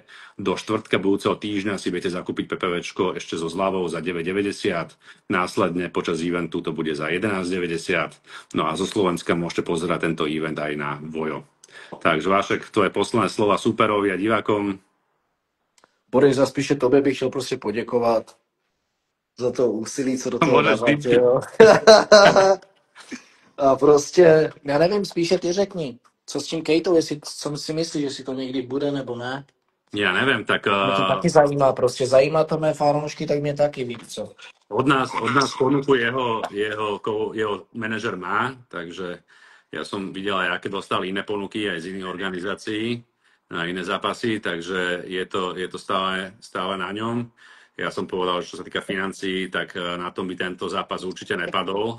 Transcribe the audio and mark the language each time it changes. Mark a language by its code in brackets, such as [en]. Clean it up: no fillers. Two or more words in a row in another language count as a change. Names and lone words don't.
[sk] Do štvrtka budúceho týždňa si viete zakúpiť PPVčko ešte so zľavou za 9,90. Následne počas eventu to bude za 11,90. No a zo Slovenska môžete pozerať tento event aj na Vojo. [cs] Takže Vášek, tvoje posledné slova superovi a divákom. [sk] Boris, [cs] a spíše tobě bych chtěl prostě poděkovat za to úsilí, co do toho [sk] Môžeš [cs] dáváte, ty. jo. A prostě, já nevím, spíše ty řekni, co s tím Kejtou, co si myslíš, jestli to někdy bude nebo ne? [sk] Ja neviem, tak [cs] Mě to taky zajímá, prostě zajímá to mé fanoušky, tak mě taky víc, co. [sk] od nás ponuku jeho manažer má, takže ja som videl aj, aké dostali iné ponuky aj z iných organizácií na iné zápasy, takže je to stále na ňom. Ja som povedal, že čo sa týka financií, tak na tom by tento zápas určite nepadol.